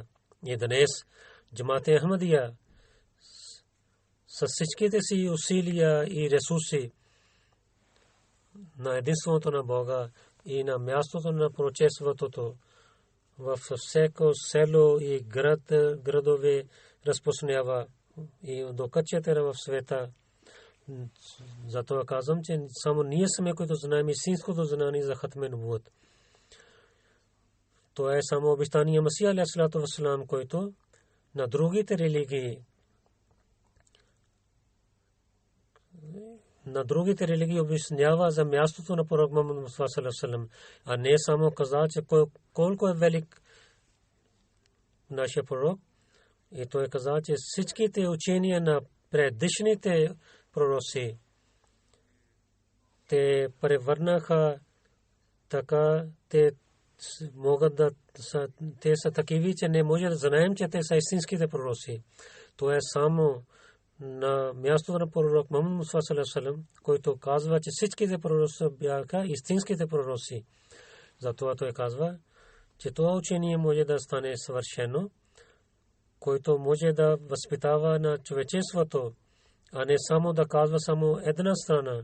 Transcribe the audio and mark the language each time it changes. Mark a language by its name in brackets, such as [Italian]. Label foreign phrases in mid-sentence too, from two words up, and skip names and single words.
[Bulgarian] И днес Джамаат Ахмадия с всичките си усилия и ресурси на единството на Бога и на мястото на пророчеството в всяко село и градове разпространява и до кътчета в света. Затова казвам, че само ние сме, които знаем истинското знание за [Arabic] ختم النبوة. [Bulgarian] Това е само обещание Масия [Arabic] عليه الصلاة والسلام, [Bulgarian] който на другите религии обяснява за мястото на пророк Мухаммад Мустафа [Arabic] صلى الله عليه وسلم, [Bulgarian] а не само каза, че колко е велик нашия пророк. И той каза, че всичките учения на предишните пророци те превърнаха така, те могат да те са такива, че не може да знаем, че те са истинските пророци. Това е само на мястото на пророк Мухаммад Мустафа [Arabic] صلى الله عليه وسلم, [Bulgarian] който казва, че всичките пророци бяха истинските пророци. Затова той казва, че това учение може да стане съвършено, който може да възпитава на човечеството, а не само да казва само една страна.